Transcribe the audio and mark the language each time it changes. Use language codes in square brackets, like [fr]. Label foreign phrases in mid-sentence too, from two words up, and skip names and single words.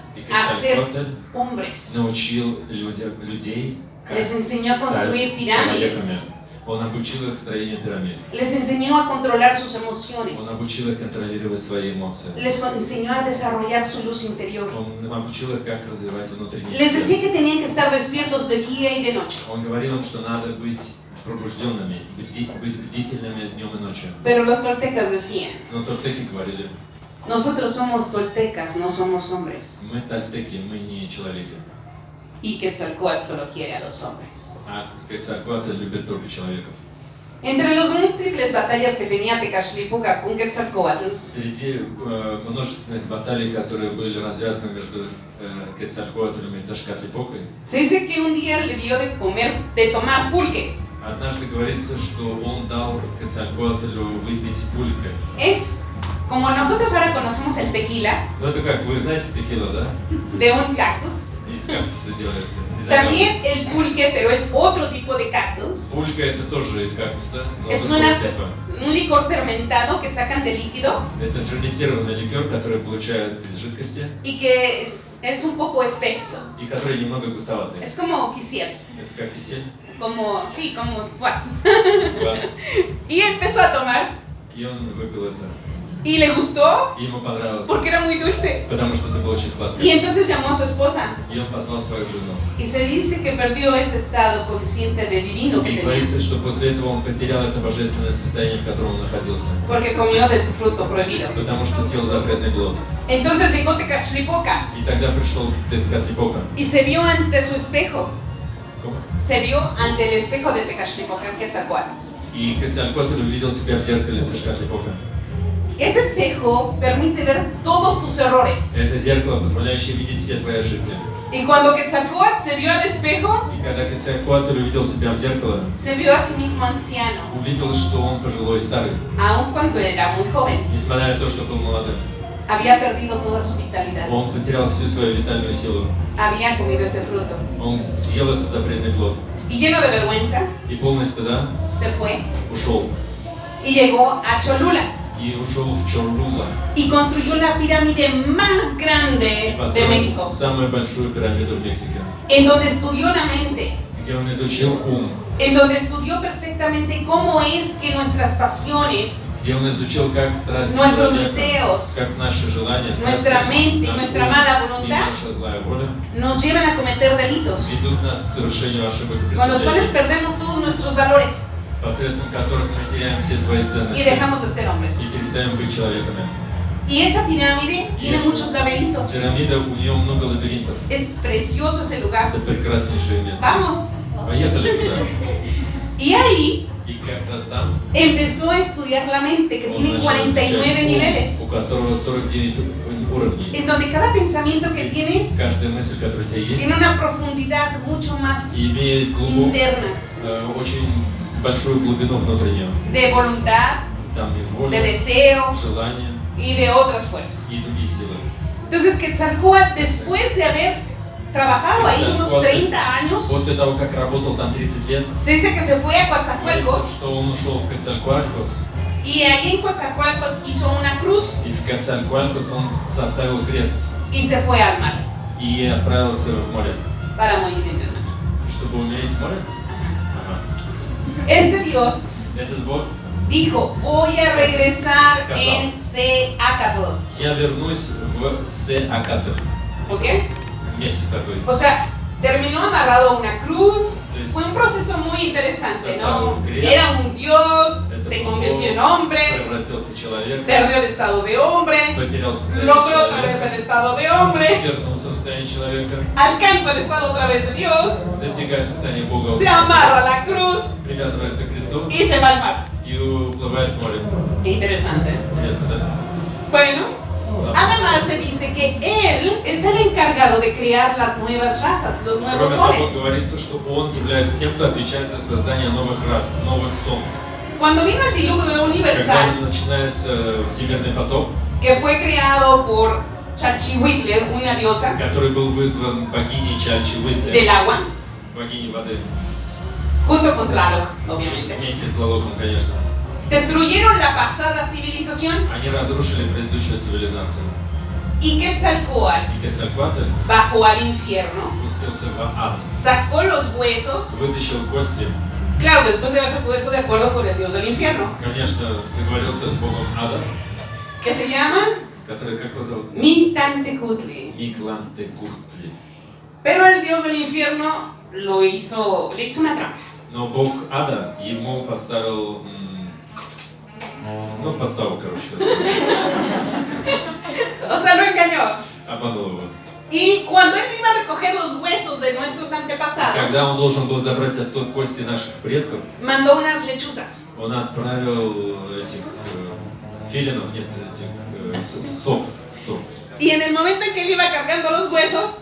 [ru] И [es] a ser Quetzalcóatl hombres. [ru] научил людей, как [es] Les enseñó a construir [ru] стать [es] pirámides. [ru] человеками. Он обучил их строению пирамид. [es] Les enseñó a controlar sus [ru] Он [es] emociones. [ru] обучил их контролировать свои эмоции. [es] Les enseñó a desarrollar su luz interior. [ru] Он обучил их, как развивать внутренний [es] Les [ru] свет. [es] decía que tenían que estar despiertos de día y de noche. [ru] Он говорил им, что надо быть пробужденными, быть бдительными днем и ночью. [es] Pero los toltecas decían, [ru] Но тольтеки говорили: [es] nosotros somos toltecas, no somos hombres. [ru] мы тольтеки, мы не человеки. [es] Y Quetzalcóatl solo quiere a los hombres. [ru] А Quetzalcóatl любит только человеков. [es] Entre las múltiples batallas que tenía Tecachlipoca con Quetzalcóatl, [ru] Среди множественных баталий, которые были развязаны между Quetzalcóатлем и Тешкатлипокой, [es] se dice que un día le dio de tomar pulque. [ru] однажды говорится, что он дал Quetzalcóатлю выпить пульке. [es] Es como nosotros ahora conocemos el tequila [ru] Ну это как, вы знаете текила, да? [es] de un cactus. [ru] Из кактуса делается. [es] También el pulque, pero es otro tipo de cactus. [ru] Пулька это тоже из кактуса, но [es] Es [ru] другого типа. [es] un licor fermentado que sacan de líquido [ru] Это ферментированный ликер, который получается из жидкости [es] y que es un poco espeso. [ru] и который немного густоватый. [es] Es como quisiera, [ru] Это как кисель, [es] sí, como pues. [ru] квас. [es] Y empezó a tomar [ru] И он выпил это. [es] y le gustó [ru] И ему понравилось, [es] porque era muy dulce. [ru] потому что это было очень сладко. [es] Y entonces llamó a su esposa [ru] И он позвал свою жену. [es] y se dice que perdió ese estado consciente de divino que [ru] И [es] tenía [ru] говорится, что после этого он потерял это божественное состояние, в котором он находился. [es] porque comió del fruto prohibido. [ru] Потому что съел запретный плод. [es] Entonces llegó Tecachlipoca [ru] И тогда пришел Тецкатлипока. [es] y se vio ante su espejo. ¿Cómo? Se vio ante el espejo de Tecachlipoca en Quetzalcóatl. [ru] И Quetzalcóatl увидел себя в зеркале Тешкатлипока. [es] Ese espejo permite ver todos tus errores. [ru] Это зеркало, позволяющее видеть все твои ошибки. [es] Y cuando Quetzalcóatl se vio al espejo, [ru] И когда Quetzalcóatl увидел себя в зеркало, [es] se vio a sí mismo anciano, [ru] увидел, что он пожилой и старый. [es] aun cuando era muy joven. [ru] Несмотря на то, что был молодым. [es] Había perdido toda su vitalidad. [ru] Он потерял всю свою витальную силу. [es] Había comido ese fruto. [ru] Он съел этот запретный плод. [es] Y lleno de vergüenza, [ru] И полный стыда [es] se fue [ru] ушел. [es] y llegó a Cholula. [ru] И ушел в Чорлула. [es] Y construyó la pirámide más grande de México, [ru] Построил самую большую пирамиду в Мексике. [es] en donde estudió la mente, [ru] Где он изучил ум. [es] en donde estudió perfectamente cómo es que nuestras pasiones, [ru] Где он изучил, как страсти [es] nuestros [ru] человека, [es] deseos, [ru] как наши желания, [es] nuestra mente y [ru] наш [es] nuestra [ru] ум [es] mala [ru] и [es] voluntad [ru] наша злая воля [es] nos llevan a cometer delitos, [ru] ведут нас к совершению ошибок и [es] con los cuales [ru] преступлений, [es] perdemos todos nuestros valores [ru] посредством которых мы теряем все свои [es] y [ru] ценности [es] dejamos de ser hombres. [ru] и перестаем быть человеками. [es] Y esa pirámide tiene muchos laberintos. [ru] Пирамида, у нее много лабиринтов. [es] Es precioso ese lugar. [ru] Это прекраснейшее место. [es] Vamos. [ru] Поехали туда. [es] Y ahí [ru] И как раз там [es] empezó a estudiar la mente, que [ru] он [es] tiene [ru] начал 49 изучать ум, [es] niveles, [ru] у которого 49 уровней. [es] en donde cada pensamiento que tienes [ru] Каждая мысль, которая у тебя есть, [es] tiene una profundidad mucho más [ru] имеет глубокую, [es] interna, [ru] очень большую глубину внутреннюю. [es] de voluntad, [ru] Там и [es] de [ru] воля, [es] deseo [ru] желание [es] y de otras fuerzas. [ru] и другие силы. [es] Entonces Quetzalcóatl, después de haber trabajado ahí unos 30 años, [ru] После того, как работал там 30 лет, [es] se dice que se fue a [ru] говорится, [es] Coatzacoalcos [ru] что он ушел в Quetzalcóatlcos. [es] y ahí en Coatzacoalcos hizo una cruz [ru] И в Quetzalcóatlcos он составил крест [es] y se fue al mar [ru] и отправился в море. [es] para morir en el mar. [ru] Чтобы умереть в море? [es] Ajá. [ru] Ага. [es] Este Dios [ru] Этот Бог [es] dijo, voy a regresar [ru] Сказал. [es] en Seacatl. [ru] я вернусь в Сеакатл. [es] ¿Ok? [ru] Вместе с тобой. [es] O sea, terminó amarrado a una cruz. Sí. Fue un proceso muy interesante, Sí, ¿no? sí. Era un Dios, [ru] Это [es] se [ru] был [es] convirtió en [ru] Бог, [es] hombre, [ru] превратился в человека, [es] perdió el estado de hombre, [ru] потерял состояние [es] logró otra vez [ru] человека, [es] el estado de hombre, [ru] вернулся в состояние человека, [es] alcanza el estado otra vez de Dios, [ru] достигает состояния Бога, [es] se amarra a la cruz [ru] привязывается к Христу [es] y se va al mar. [ru] и уплывает в море. [es] Qué interesante. [ru] Интересно, да? [es] Bueno, además se dice que él es el encargado de crear las nuevas razas, los nuevos [ru] Кроме того, [es] soles. [ru] говорится, что Он является тем, кто отвечает за создание новых рас, новых солнц. [es] Cuando vino el diluvio [ru] Когда [es] universal, [ru] начинается всемирный потоп, [es] que fue creado por Chalchihuitle, una diosa [ru] который был вызван богиней Чальчи-Уитле, [es] del agua, [ru] богиней воды, [es] junto con Tlaloc, obviamente. [ru] вместе с Тлалоком, конечно. [es] Destruyeron la pasada civilización [ru] Они разрушили предыдущую цивилизацию. [es] y Quetzalcóatl [ru] И Quetzalcóatl [es] bajó al infierno, [ru] спустился в ад, [es] sacó los huesos, [ru] вытащил кости, [es] claro, después de haberse puesto de acuerdo con el dios del infierno, [ru] конечно, договорился с богом ада, [es] que se llama [ru] который, как его зовут? Mictlantecutli. Миклантекутли. [es] Pero el dios del infierno le hizo una trampa. [ru] Но бог ада ему поставил, подставу, короче, [es] O sea, lo engañó. [ru] обманул его. [es] Y cuando él iba a recoger los huesos de nuestros [ru] Когда [es] antepasados, [ru] он должен был забрать оттуда кости наших предков, [es] mandó unas lechuzas. [ru] он отправил этих филинов, нет, этих сов. [es] Y en el momento en que él iba cargando los huesos,